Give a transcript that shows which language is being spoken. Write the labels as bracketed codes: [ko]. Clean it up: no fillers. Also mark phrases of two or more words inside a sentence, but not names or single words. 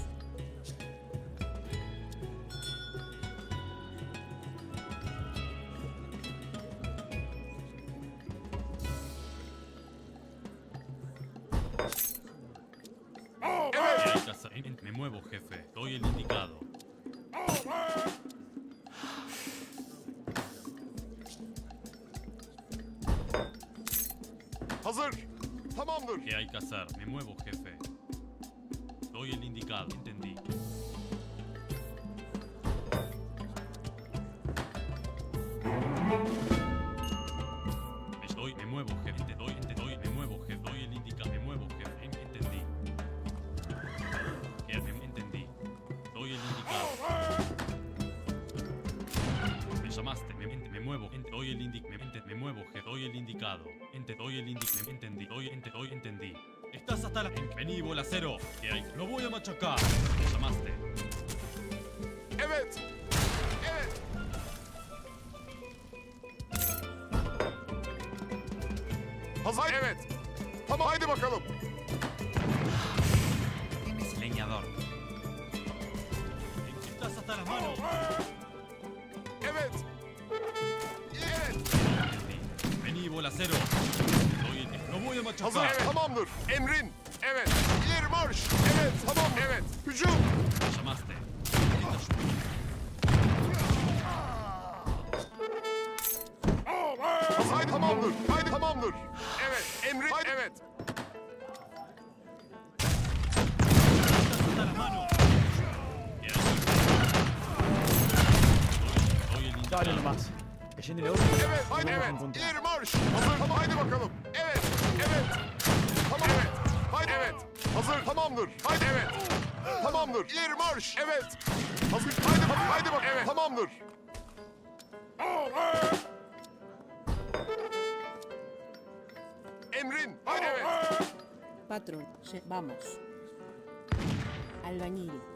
[es] Me muevo, jefe. Doy el indicado. [tr] Hazır. Tamamdır. [es] ¿Qué hay que hacer? Me muevo, jefe. Doy el indicado. Entendí. Me muevo, jefe. Me muevo, jefe. Doy el indicado. Me muevo, jefe. Entendí. Entendí. Doy el indicado. Me llamaste. Me muevo. muevo, doy el me muevo, jefe, doy el indicado, doy el entendí, entendí. Estás hasta la... Vení, bolacero, que hay, lo voy a machacar. Me llamaste. [tr] Evet. Evet. Hazır. Evet. Tamam haydi bakalım. [es] Leñador. Estás hasta las manos. [tr] Evet. Evet. [es] Entendí. Vení, bolacero. Lo voy a machacar. [tr] Hazır. Evet. Tamamdır. Emrin. Evet. İleri marş. Evet. Tamam. Evet. Hücum. [es] Me llamaste. [tr] Hazır. Haydi tamamdır. Haydi tamamdır. Evet. Emrin. Haydi. Evet. [es] Hasta las manos. Doy el Dale indicado. nomás. Que llene la otra. [tr] Evet. Haydi evet. İleri marş. Hazır. Tamam. Haydi bakalım. Evet. Evet. Tamam. Evet. Haydi evet. Hazır. Tamamdır. Haydi evet. Tamamdır. İleri marş. Evet. Hazır. Haydi bak. Haydi bak. Evet. Tamamdır. Emrin. Haydi evet. [es] Patrón, vamos. Albañil.